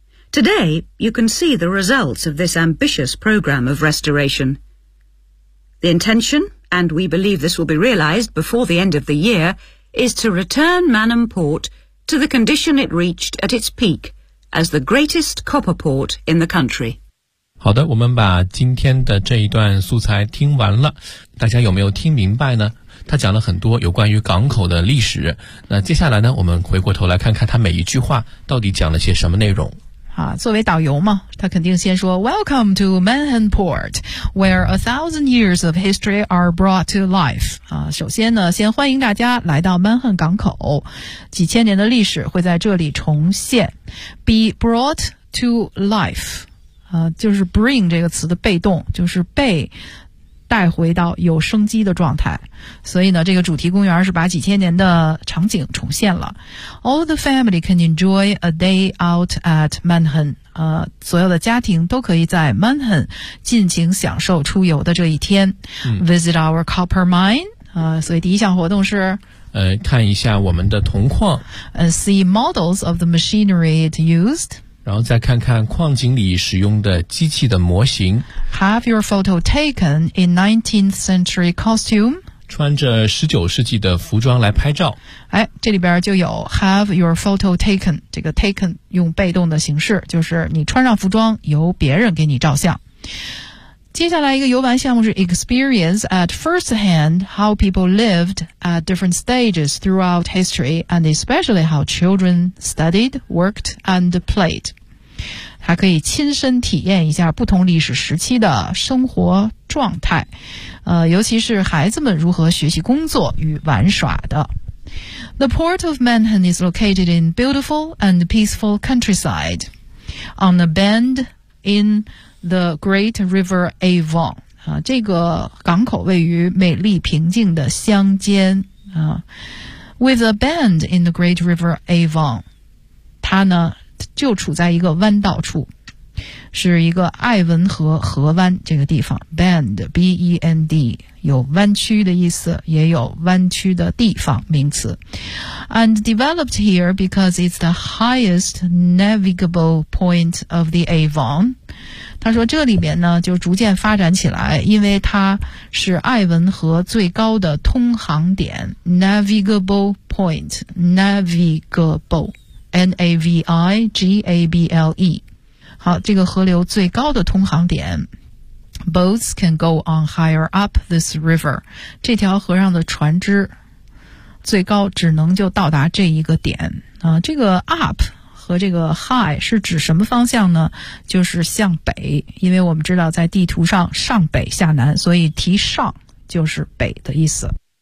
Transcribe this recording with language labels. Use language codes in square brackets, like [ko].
[en] Today, you can see the results of this ambitious program of restoration. The intention, and we believe this will be realized before the end of the year, is to return Manham Port to the condition it reached at its peak as the greatest copper port in the country. [zh] 好的，我们把今天的这一段素材听完了，大家有没有听明白呢？他讲了很多有关于港口的历史，那接下来呢，我们回过头来看看他每一句话到底讲了些什么内容。作为导游嘛，他肯定先说 [en] Welcome to Manham Port, where 1,000 years of history are brought to life. [zh] 首先呢，先欢迎大家来到曼汉港口，几千年的历史会在这里重现。 [en] Be brought to life. [zh] 就是 bring 这个词的被动，就是被带回到有生机的状态。所以呢，这个主题公园是把几千年的场景重现了。 [en] All the family can enjoy a day out at Manham. [zh] 所有的家庭都可以在 Manham 尽情享受出游的这一天。 [en] Visit our copper mine. [zh] 所以第一项活动是看一下我们的铜矿。 [en] See models of the machinery it used. [zh] 然后再看看矿井里使用的机器的模型。 [en] Have your photo taken in 19th century costume? [zh] 穿着19世纪的服装来拍照。哎，这里边就有 [en] have your photo taken, [zh] 这个 taken 用被动的形式，就是你穿上服装由别人给你照相。接下来一个游玩项目是 [en] experience at first hand how people lived at different stages throughout history and especially how children studied, worked, and played. [zh] 还可以亲身体验一下不同历史时期的生活状态，尤其是孩子们如何学习工作与玩耍的。 [en] The port of Manham is located in beautiful and peaceful countryside on a bend in... The Great River Avon, [zh] 这个港口位于美丽平静的乡间、 [en] With a bend in the Great River Avon, [zh] 它呢就处在一个弯道处，是一个爱文河河湾这个地方。 Bend, B-E-N-D, 有弯曲的意思，也有弯曲的地方名词。 [en] And developed here because it's the highest navigable point of the Avon. [zh] 他说这里面呢就逐渐发展起来，因为它是爱文河最高的通航点 [en] Navigable point Navigable Navigable. [zh] 好，这个河流最高的通航点。 [en] Boats can go on higher up this river. [zh] 这条河上的船只最高只能就到达这一个点。这个 up 和这个 high 是指什么方向呢？就是向北，因为我们知道在地图上上北下南，所以提上就是北的意思。